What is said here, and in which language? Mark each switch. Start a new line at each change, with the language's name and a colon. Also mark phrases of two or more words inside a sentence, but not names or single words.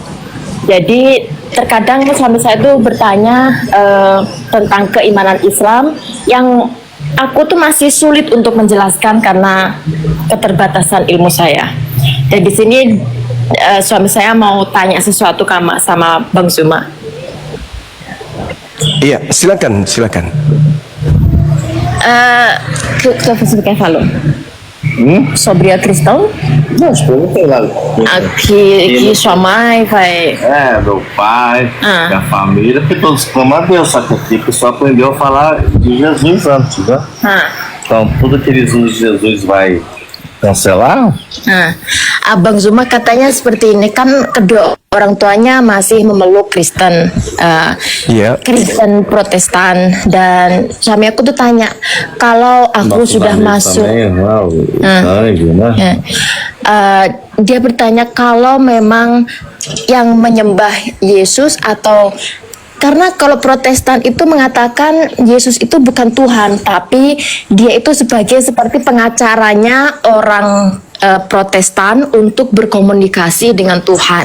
Indonesian: Jadi terkadang suami saya itu bertanya tentang keimanan Islam yang aku tuh masih sulit untuk menjelaskan karena keterbatasan ilmu saya. Dan di sini suami saya mau tanya sesuatu sama Bang Suma. Iya, silakan.
Portuguese: Você falou? Sobre a questão? Não, as perguntas lá. Que sua mãe vai... Meu pai, minha família, porque todos clamam a Deus, só que aqui o pessoal aprendeu a falar de Jesus antes, né? Então, tudo que eles usam de Jesus vai cancelar?
Indonesian: Abang Zuma katanya seperti ini, kan kedua orang tuanya masih memeluk Kristen, Kristen Protestan, dan suami aku tuh tanya kalau aku sudah masuk, dia bertanya kalau memang yang menyembah Yesus atau karena kalau Protestan itu mengatakan Yesus itu bukan Tuhan, tapi dia itu seperti pengacaranya orang Protestan untuk berkomunikasi dengan Tuhan.